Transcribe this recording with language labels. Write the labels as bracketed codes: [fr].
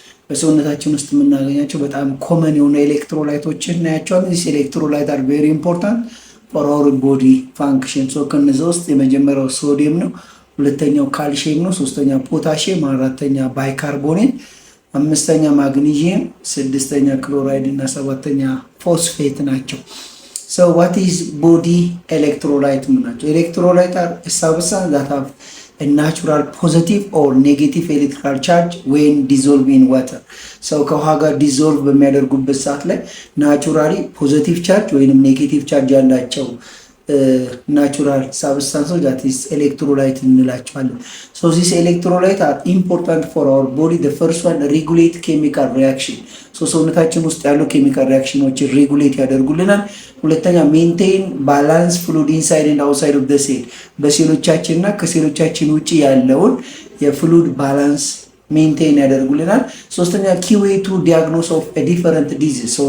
[am] በሰውነታችን ውስጥ የምናገኛቸው በጣም ኮመን የሆኑ ኤሌክትሮላይቶችን እናያቸዋለን። [en] ዚስ ኤሌክትሮላይት አር ቬሪ ኢምፖርታንት ፎር አወር ቦዲ ፋንክሽን። [am] ከነዚህ ውስጥ የመጀመሪያው ሶዲየም ነው፣ ሁለተኛው ካልሲየም ነው፣ ሶስተኛ ፖታሲየም፣ አራተኛ ባይካርቦኔት፣ አምስተኛ ማግኒዚየም፣ ስድስተኛ ክሎራይድ እና ሰባተኛ ፎስፌት ናቸው። [en] what is body electrolyte [am] ናቸው? [en] ኤሌክትሮላይት are a substance that have a natural positive or negative electrical charge when dissolved in water. [am] ከውሃ ጋር ዲዞልቭ በሚያደርጉበት ሰዓት ላይ ናቹራሊ ፖዚቲቭ ቻርጅ ወይንም ኔጌቲቭ ቻርጅ ያላቸው ናቹራል ሳብስታንሶች [en] that is electrolyte [am] እንላቸዋለን። [en] this electrolyte are important for our body. The first one regulate chemical reaction. [am] ሰውነታችን ውስጥ ያሉ ኬሚካል ሪአክሽኖችን ሬጉሌት ያደርጉልናል። [en] ሁለተኛ maintain balance fluid inside and outside of the cell. [am] በሴሎቻችን እና ከሴሎቻችን ውጪ ያለውን የፍሉድ ባላንስ ሜንቴን ያደርጉልናል። ሶስተኛ [en] key way to diagnose of a different disease.